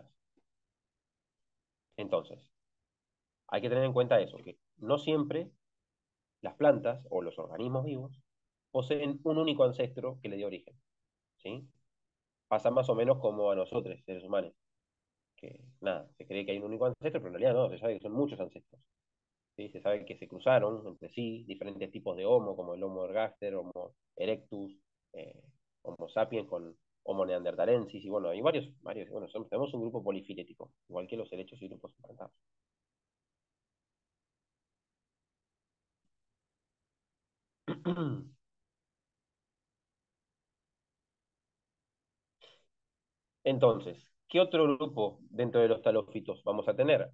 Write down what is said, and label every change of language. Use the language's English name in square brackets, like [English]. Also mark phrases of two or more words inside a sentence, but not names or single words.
[Spanish] Entonces, hay que tener en cuenta eso, que no siempre las plantas o los organismos vivos poseen un único ancestro que le dio origen, ¿sí? Pasa más o menos como a nosotros, seres humanos, que nada, se cree que hay un único ancestro, pero en realidad no, se sabe que son muchos ancestros, ¿sí? Se sabe que se cruzaron entre sí diferentes tipos de Homo, como el Homo ergaster, Homo erectus, eh, Homo sapiens con Homo neanderthalensis, y bueno, hay varios, bueno, tenemos un grupo polifilético, igual que los helechos y grupos emparentados. Entonces, ¿qué otro grupo dentro de los talófitos vamos a tener?